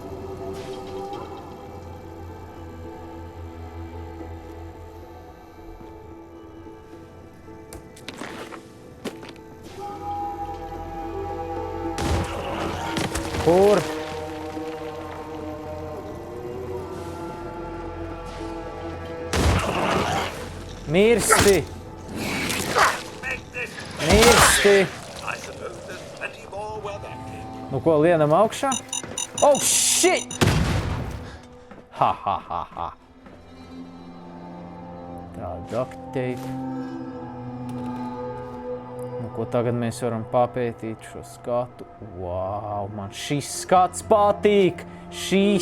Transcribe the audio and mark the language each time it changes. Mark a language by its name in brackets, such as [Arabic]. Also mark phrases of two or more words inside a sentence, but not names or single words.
[Latvian] Kur? Mirsti! Mirsti! [English] I suppose there's plenty more where that came from. [Latvian] Nu ko, lienam augšā? [English] Oh, shit! Ha, ha, ha, ha. [Latvian] Tā, [English] duct tape. [Latvian] Nu ko, tagad mēs varam papētīt šo skatu. Wow, man šis skats patīk! Šīs!